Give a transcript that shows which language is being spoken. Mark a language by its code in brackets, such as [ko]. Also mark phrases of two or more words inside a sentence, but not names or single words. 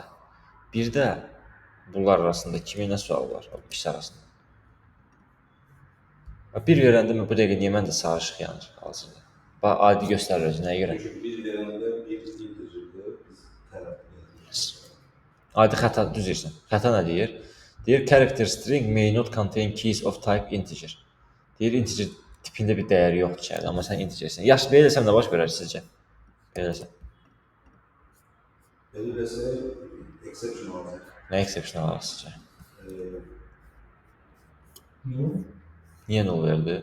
[az] Bir də bunlar arasında kimin nə sual var? O ikisi arasında. Bir verəndə bu dəqiqə niyə məndə sarı işıq yanır hazırda? Bax, adi göstərir özü, nəyə görə? Çünki bir verəndə bir integerdir, biz tələb edirik. Adi xəta, düz deyirsən. Xəta nə deyir? Deyir, [en] character string may not contain keys of type integer. [az] Deyir, integer tipində bir dəyəri yoxdur içəridə, amma sən integersən. Yaxşı, belə eləsəm nə baş verər sizcə? Belə eləsəm. Belə eləsə, exception olacaq. Nə exception olaraq sizcə? Niyə null verdi?